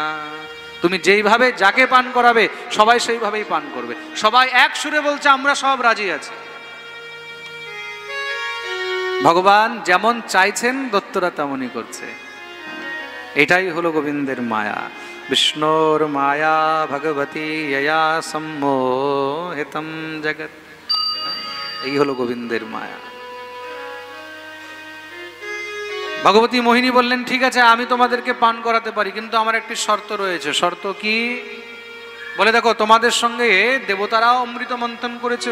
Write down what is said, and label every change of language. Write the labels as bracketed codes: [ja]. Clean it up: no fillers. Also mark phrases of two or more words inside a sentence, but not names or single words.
[bn] তুমি যেইভাবে যাকে পান করাবে সবাই সেইভাবেই পান করবে। সবাই এক সুরে বলছে আমরা সব রাজি আছি। ভগবান যেমন চাইছেন দত্তরা তেমনই করছে। এটাই হলো গোবিন্দের মায়া। [sa] विष्णोर माया भगवती यया सम्मोहितम जगत। [bn] এই হলো গোবিন্দের মায়া। ভগবতী মোহিনী বললেন, ঠিক আছে আমি তোমাদেরকে পান করাতে পারি, কিন্তু আমার একটি শর্ত রয়েছে। শর্ত কি? বলে দেখো তোমাদের সঙ্গে দেবতারাও অমৃত মন্থন করেছে।